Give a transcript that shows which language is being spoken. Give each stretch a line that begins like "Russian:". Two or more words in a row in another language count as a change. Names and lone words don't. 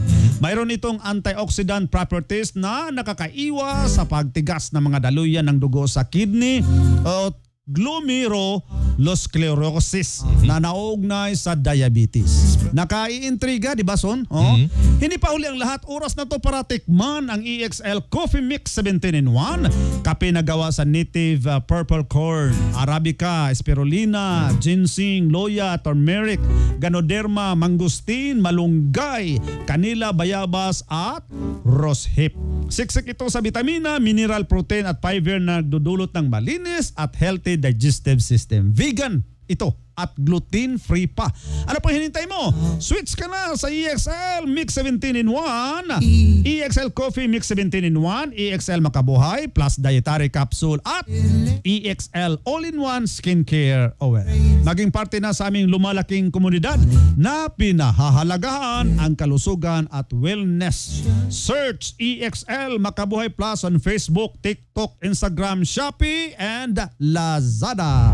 Filipino: Mayroon itong
English: antioxidant properties
Filipino: na nakakaiwas sa pagtigas ng mga daluyan ng dugo sa kidney o glomerulosclerosis na nauugnay sa diabetes. Nakaiintriga, di ba, Son? Hindi pa huli ang lahat. Oras na to para tikman ang EXL Coffee Mix 17-in-1. Kape na gawa sa native purple corn, Arabica, Spirulina, ginseng, loya, turmeric, ganoderma, mangustin, malunggay, kanila, bayabas at rosehip. Siksik ito sa vitamina, mineral, protein at fiber na dudulot ng malinis at
English: healthy digestive system.
Filipino: Vegan ito at gluten-free pa. Ano pang hinintay mo? Switch ka na sa EXL Mix 17-in-1, EXL Coffee Mix 17-in-1, EXL Makabuhay Plus Dietary Capsule at EXL All-in-One Skincare Oil. Naging parte na sa aming lumalaking komunidad na pinahahalagahan ang kalusugan
English: at wellness. Search EXL Makabuhay Plus on Facebook, TikTok, Instagram, Shopee, and Lazada.